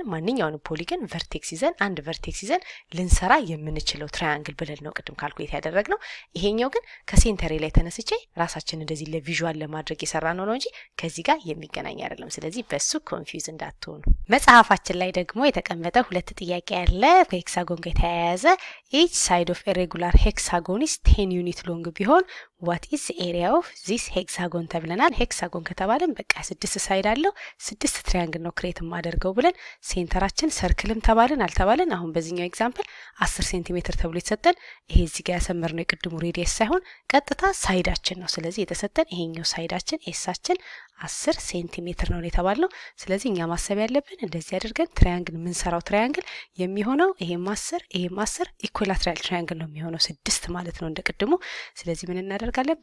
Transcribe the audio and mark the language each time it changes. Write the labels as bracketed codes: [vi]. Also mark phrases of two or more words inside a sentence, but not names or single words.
[am] ማንኛውንም [en] polygon vertex [am] ይዘን አንድ ቨርቴክስ ይዘን ልንሰራ የምንችለው ትራያንግል ብለን ነው ቅድም ካልኩሌት ያደረግነው። ይሄኛው ግን ከሴንተሬ ላይ ተነስቼ ራሳችን እንደዚህ ለቪዥዋል ለማድረግ የሰራ ነው እንጂ ከዚህ ጋር የሚገናኝ አይደለም። ስለዚህ በሱ ኮንፊውዝ እንዳትሆኑ። መጽሐፋችን ላይ ደግሞ የተቀመጠ ሁለት ጥያቄ ያለ ከሄክሳጎን ጋር የተያያዘ [en] each side of a regular hexagon is 10 unit long [am] ቢሆን [en] what is the area of this hexagon [am] ተብለናል። ሄክሳጎን ከተባለን በቃ 6 ሳይድ አለው 6 ትራያንግል ነው ክሬት ማደርገው ብለን ሴንተራችን ሰርክልም ተባልን አልተባልን። አሁን በዚህኛው ኤግዛምፕል 10 ሴንቲሜትር ተብሎ የተሰጠን ይሄ እዚህ ጋር ያሰመርነው የቅድሙ ሬዲየስ ሳይሆን ቀጥታ ሳይዳችን ነው። ስለዚህ የተሰጠን ይሄኛው ሳይዳችን ኤሳችን 10 ሴንቲሜትር ነው የተባልነው። ስለዚህ እኛ ማሰብ ያለብን እንደዚህ አድርገን ትራያንግል ምንሰራው ትራያንግል የሚሆነው ይሄም 10 [en] equilateral triangle [am] ነው የሚሆነው 6 ማለት ነው እንደቅድሙ። ስለዚህ ምን እናደርጋለን?